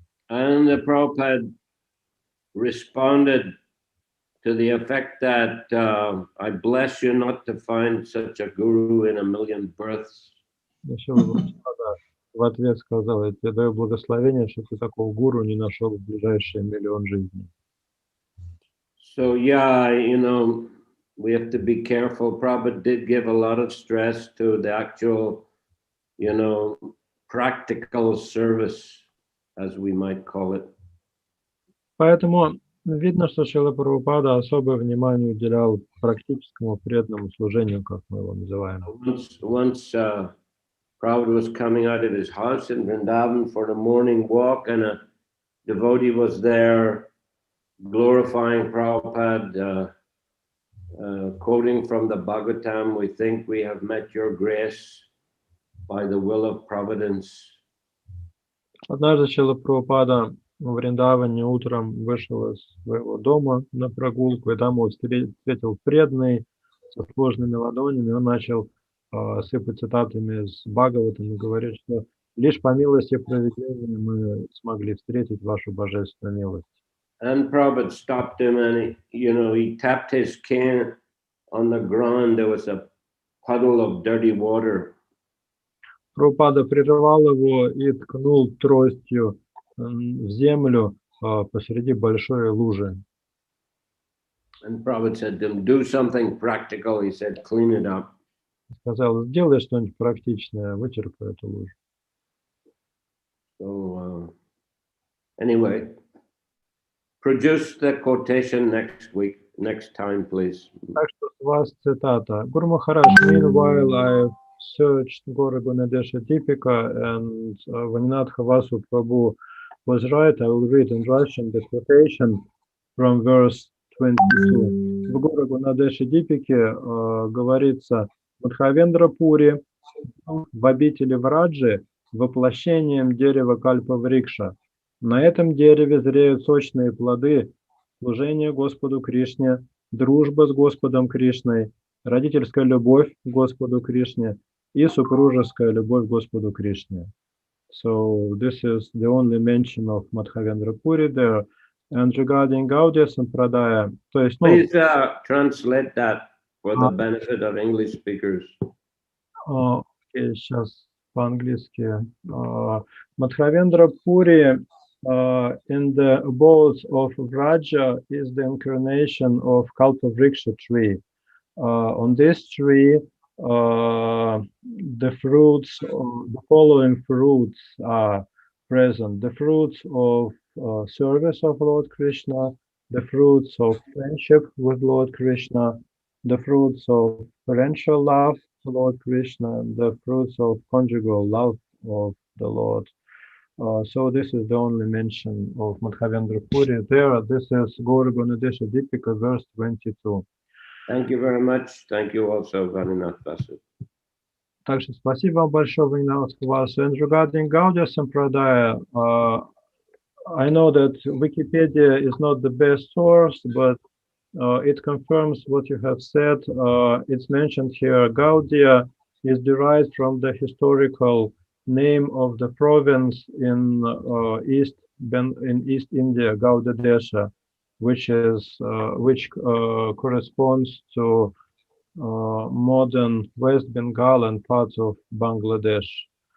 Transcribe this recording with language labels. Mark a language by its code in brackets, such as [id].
[en] And the Prabhupada responded to the effect that I bless you not to find such a guru in a million births. [ru] И Шрила Прабхупада в ответ сказал: я тебе даю благословение, что ты такого гуру не нашел в ближайшие миллион жизней. [en] So yeah, you know, we have to be careful. Prabhupada did give a lot of stress to the actual, you know, practical service, as we might call it. [ru] Поэтому видно, что Шрила Прабхупада особое внимание уделял практическому преданному служению, как мы его называем. [en] Once Prabhupada was coming out of his house in Vrindavan for the morning walk, and a devotee was there glorifying Prabhupada, quoting from the Bhagavatam, "We think we have met your grace by the will of providence." [ru] Однажды Шрила Прабхупада в Вриндаване утром вышел из своего дома на прогулку, и там его встретил преданный со сложными ладонями. Он начал сыпать цитатами из Бхагаватам и говорит, что лишь по милости провидения мы смогли встретить вашу божественную милость. [en] And Prabhupada stopped him and he tapped his cane on the ground. There was a puddle of dirty water. [ru] Прабхупада прервал его и ткнул тростью в землю посреди большой лужи. [en] And Prabhupada said to him, "Do something practical." He said, "Clean it up." [ru] Сказал: сделай что-нибудь практичное, вычерпай эту лужу. [en] So anyway, produce the quotation next week. next time, please. [ru] Так что у вас цитата. [en] Guru Maharaj, meanwhile I searched Gora Gunadesha Deepika and Vaninatha Vasu Prabhu was right. I will read in Russian the quotation from verse 22. [ru] В Гора Gunadesha Deepike говорится: Мадхавендра Пури в обители Враджи воплощением дерева Кальпа-врикша. На этом дереве зреют сочные плоды служение Господу Кришне, дружба с Господом Кришной, родительская любовь к Господу Кришне и супружеская любовь к Господу Кришне. [en] So this is the only mention of Madhavendra Puri there. And regarding Gaudiya Sampradaya, [ru] то есть, [en] please translate that for the benefit of English speakers. [ru] Сейчас по-английски. [en] Madhavendra Puri in the abodes of Vraja is the incarnation of Kalpavriksha tree. On this tree, the fruits, the following fruits are present: the fruits of service of Lord Krishna, the fruits of friendship with Lord Krishna, the fruits of parental love to Lord Krishna, and the fruits of conjugal love of the Lord. So this is the only mention of Madhavendra Puri there. This is Gora Gunadesha Deepika, verse 22. Thank you very much. Thank you also, Vaninath Vasu. [ru] Также спасибо вам большое, Ванинатх Васу. [en] And regarding Gaudiya Sampradaya, I know that Wikipedia is not the best source, but it confirms what you have said. It's mentioned here, Gaudiya is derived from the historical name of the province in East India, Gauda Desha, which corresponds to modern West Bengal and parts of Bangladesh.